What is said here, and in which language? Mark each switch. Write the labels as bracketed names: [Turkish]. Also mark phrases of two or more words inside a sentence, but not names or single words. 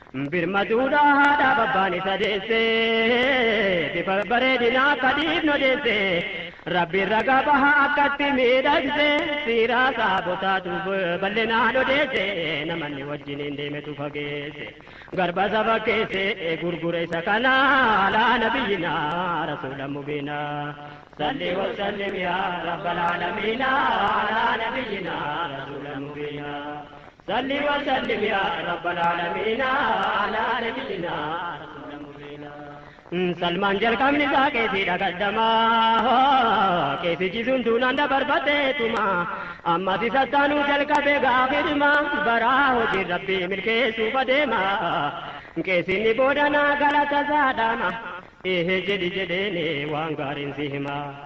[Oromo] Birmaduudha haadha babbaan isa deesse, bifa bareedinaa akka dhiifnu deesse. Rabbi ragaa baha akkatti miidhagse, siiraa saabotaatu bal'inaan odeesse, namanni wajjin hin deemetu fageesse. Garba saba keesse gurgure isa kana, [Arabic] على نبينا رسولا مبينا. صل وسلم يا رب العالمين، على نبينا رسولا مبينا. صل وسلم يا رب العالمين على نبينا رسول مبين. [Oromo] Salmaan jalqabni isaa qeesii dhagaddama. Qeesichi sun duunaan dabarfatee tuma. Amma si sattaanuu jalqabe gaafidhuma. Baraa hojii Rabbii milkeessuuf adeema. Qeesinni boodanaa galata saadhama. Ehe jedhi jedheeni waan gaariin si hima.